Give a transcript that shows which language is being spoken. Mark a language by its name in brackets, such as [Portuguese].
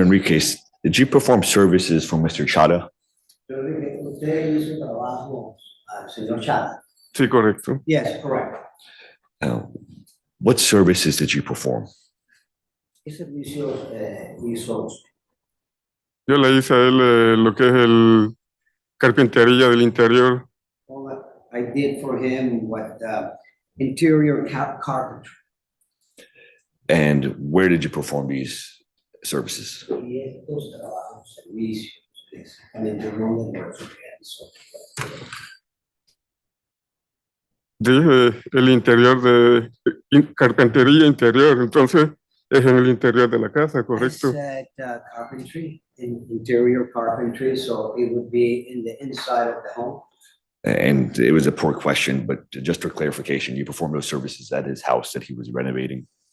[English] Enriquez, did you perform services for Mr. Chada? [Spanish] Yo le dije, usted hizo trabajo al señor Chada. Sí, correcto. [English] Yes, correct. What services did you perform? [Spanish] ¿Qué servicios hizo? Yo le hice a él lo que es el carpintería del interior. [English] Well, I did for him what interior carpentry. And where did you perform these services? [Spanish] Y estos trabajos, servicios, exactamente dónde los realizó. Dije el interior de carpintería interior, entonces es en el interior de la casa, [English] I [Spanish] correcto. [English] said carpentry, interior carpentry, so it would be in the inside of the home. And it was a poor question, but just for clarification, you performed those services at his house that he was renovating.